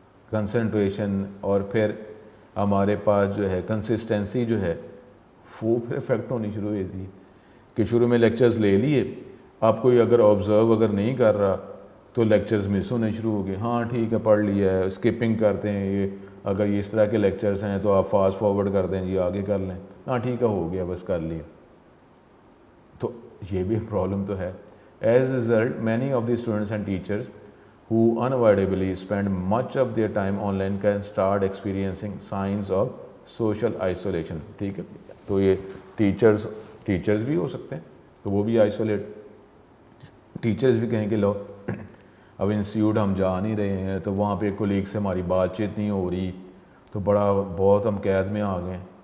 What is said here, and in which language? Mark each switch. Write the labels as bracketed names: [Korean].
[Urdu] Concentration اور پھر ہمارے پاس جو ہے کنسسٹنسی جو ہے وہ پھر افیکٹ ہونی شروع ہوئی تھی کہ شروع میں لیکچرز لے لیے، آپ کوئی اگر آبزرو اگر نہیں کر رہا تو لیکچرز مس ہونے شروع ہو گئے. ہاں ٹھیک ہے پڑھ لیا ہے، اسکپنگ کرتے ہیں، یہ اگر یہ اس طرح کے لیکچرز ہیں تو آپ فاسٹ فارورڈ کر دیں، جی آگے کر لیں، ہاں ٹھیک ہے ہو گیا بس کر لیا. تو یہ بھی پرابلم تو ہے. [English] As result many of the students and teachers who unavoidably spend much of their time online can start experiencing signs of social isolation. [Urdu] ٹھیک ہے، تو یہ ٹیچرز بھی ہو سکتے ہیں تو وہ بھی آئسولیٹ. ٹیچرز بھی کہیں کہ لو اب انسٹیٹیوٹ ہم جا نہیں رہے ہیں تو وہاں پہ کولیگ سے ہماری بات چیت نہیں ہو رہی، تو بہت ہم قید میں آ گئے.